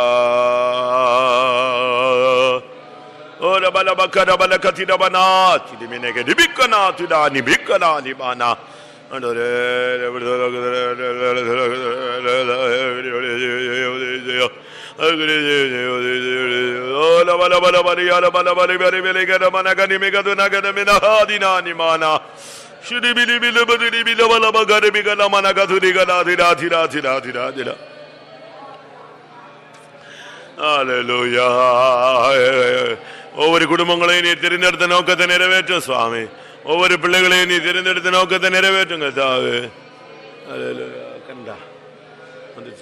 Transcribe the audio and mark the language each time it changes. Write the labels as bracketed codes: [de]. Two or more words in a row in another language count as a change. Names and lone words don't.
[en] Ora bala bakara bala katida bana tidi minege dibikana tuda ni bikana ni bana ola bala bala bari ala bala bari bari bele gada mana gani mega duna gada mina hadina ni mana shudi bili bili bili bili bala bagare bigana mana gaduri gada dira dira dira dira dira. Hallelujah. [ta] ஒவ்வொரு குடும்பங்களையும் நீ தெரிந்தெடுத்த நோக்கத்தை நிறைவேற்ற சுவாமி. ஒவ்வொரு பிள்ளைகளையும் நீ தெரிந்தெடுத்த நோக்கத்தை நிறைவேற்றுங்க தாவே. ஹல்லேலூயா. கண்டா வந்துச்சா?